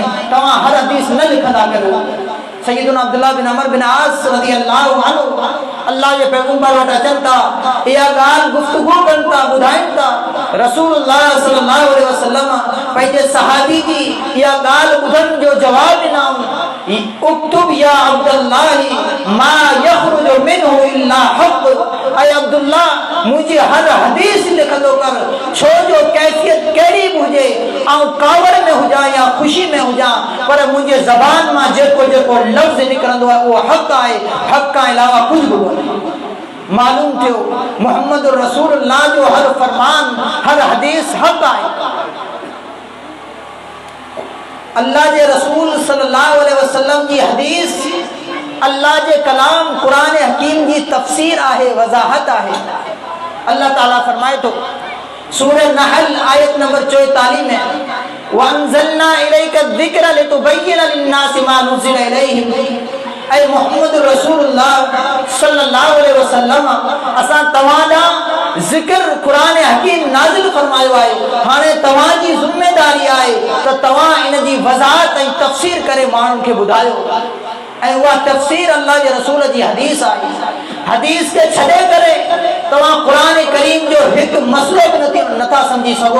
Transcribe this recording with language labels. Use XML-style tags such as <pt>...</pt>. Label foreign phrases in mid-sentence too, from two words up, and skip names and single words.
<sd>तव्हां हर हदीस न लिखंदा कयो। सैयदना अब्दुल्लाह बिन अमर बिन आस</sd> <ar>رضي الله عنه</ar> <sd>अल्लाह जे पैगंबर वटि अचनि था, इहा ॻाल्हि गुफ़्तगू कनि था, ॿुधाइनि था। रसूलुल्लाह</sd> <ar>صلى الله عليه وسلم</ar> <sd>पंहिंजे सहाबी जी इहा ॻाल्हि ॿुधण जो जवाबु ॾिनऊं,</sd> <ar>اكتب يا عبد الله ما يخرج منه إلا حق.</ar> <sd>ऐं अब्दुल्लाह मुंहिंजी हर हदीस लिखंदो कर, छो जो कैफ़ियत कहिड़ी बि हुजे, ऐं कावड़ में हुजां या ख़ुशी में हुजां, पर मुंहिंजे ज़बान मां जेको जेको लफ़्ज़ निकिरंदो आहे उहो हक़ आहे, हक़ खां अलावा कुझु बि कोन्हे। मालूम थियो मुहम्मद रसूलुल्लाह जो हर फरमान, हर हदीस हक़ आहे। अल्लाह जे रसूल</sd> <ar>صلى الله عليه وسلم</ar> <sd>जी हदीस अल्लाह जे कलाम कुरान हकीम जी तफसीर आहे, वज़ाहत आहे। अल्लाह ताला फरमाए तो सूरह नहल आयत नंबर 44 में</sd> <ar>وأنزلنا إليك الذكر لتبين للناس ما نزل إليهم.</ar> <sd>ऐ मुहम्मद रसूलुल्लाह</sd> <ar>صلى الله عليه وسلم</ar> <sd>असां तव्हां ज़िक्र कुरान हकीम नाज़िल फरमायो आहे। हाणे तव्हां जी ज़िम्मेदारी आहे त तव्हां इन जी वज़ाहत ऐं तफसीर करे माण्हुनि खे ॿुधायो। ऐं उहा तफसीर अल्लाह जे रसूल जी हदीस आहे। हदीस के छॾे करे तव्हां कुरान करीम जो हिकु मसलो बि नथा सम्झी सघो।</sd>